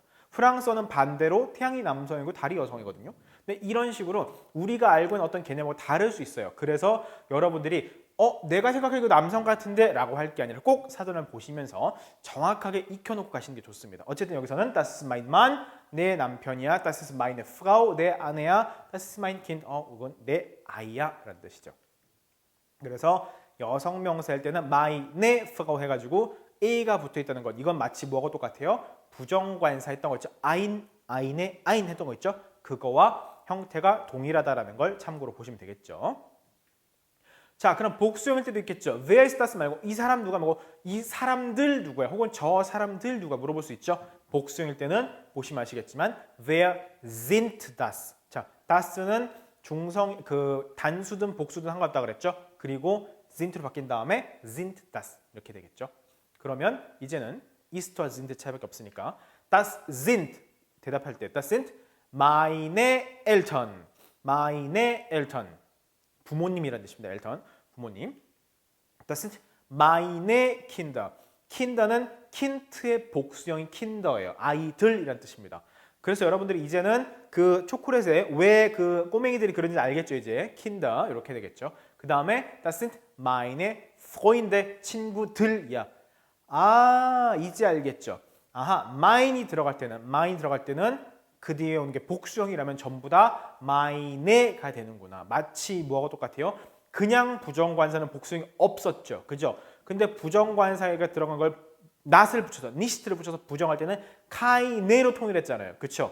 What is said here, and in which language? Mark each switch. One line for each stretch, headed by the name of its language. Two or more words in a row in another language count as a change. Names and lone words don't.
Korean: 프랑스어는 반대로 태양이 남성이고 달이 여성이거든요. 근데 이런 식으로 우리가 알고 있는 어떤 개념하고 다를 수 있어요. 그래서 여러분들이 내가 생각하기로 남성 같은데 라고 할 게 아니라 꼭 사전을 보시면서 정확하게 익혀놓고 가시는 게 좋습니다. 어쨌든 여기서는
German: Das ist mein Mann,
Korean: 내 남편이야.
German: Das ist meine Frau,
Korean: 내 아내야.
German: Das ist mein Kind,
Korean: 이건 내 아이야 라는 뜻이죠. 그래서 여성 명사일 때는
German: meine Frau
Korean: 해가지고 a가 붙어있다는 것. 이건 마치 뭐하고 똑같아요? 부정관사 했던 거 있죠?
German: ein, eine, ein
Korean: 했던 거 있죠? 그거와 형태가 동일하다는 걸 참고로 보시면 되겠죠. 자, 그럼 복수형일 때도 있겠죠.
German: Wer ist das
Korean: 말고 이 사람 누가 말고 이 사람들 누구야? 혹은 저 사람들 누가 물어볼 수 있죠. 복수형일 때는 보시면 아시겠지만
German: Wer sind das?
Korean: 자, das는 중성 단수든 복수든 상관없다 그랬죠. 그리고 sind로 바뀐 다음에
German: sind das
Korean: 이렇게 되겠죠. 그러면 이제는 ist와 sind 차이밖에 없으니까
German: das sind
Korean: 대답할 때
German: das sind meine Eltern, meine Eltern
Korean: 부모님이라는 뜻입니다.
German: Eltern 부모님. das sind meine Kinder.
Korean: kinder는 kind의 복수형인 kinder예요. 아이들이라는 뜻입니다. 그래서 여러분들이 이제는 그 초콜릿에 왜 그 꼬맹이들이 그런지 알겠죠. 이제 kinder 이렇게 되겠죠. 그 다음에
German: das sind meine Freunde
Korean: 친구들이야. 아, 이제 알겠죠. 아하, mine이 들어갈 때는 그 뒤에 오는 게 복수형이라면 전부 다 mine가 되는구나. 마치 뭐하고 똑같아요? 그냥 부정관사는 복수형이 없었죠. 그죠? 근데 부정관사가 들어간 걸 not을 붙여서, nicht를 붙여서 부정할 때는 keine로 통일했잖아요. 그쵸?